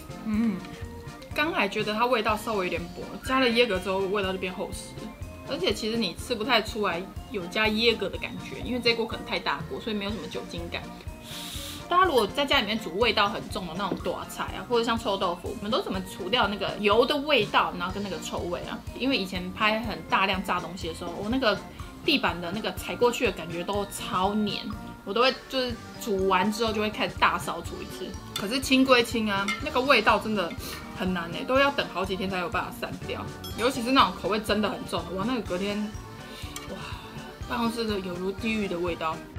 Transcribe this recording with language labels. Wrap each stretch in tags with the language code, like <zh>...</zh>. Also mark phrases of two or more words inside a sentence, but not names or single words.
<zh>剛還覺得它味道稍微有點薄，加了椰格之後味道就變厚實，而且其實你吃不太出來有加椰格的感覺，因為這鍋可能太大鍋，所以沒有什麼酒精感。大家如果在家裡面煮味道很重的那種大菜啊，或者像臭豆腐，你們都怎麼除掉那個油的味道，然後跟那個臭味啊？因為以前拍很大量炸東西的時候，我那個地板的那個踩過去的感覺都超黏。我都會就是煮完之後就會開始大掃除一次，可是清歸清啊，那個味道真的很難都要等好幾天才有辦法散掉。尤其是那種口味真的很重的，哇，那個隔天，哇，辦公室的有如地獄的味道。</zh>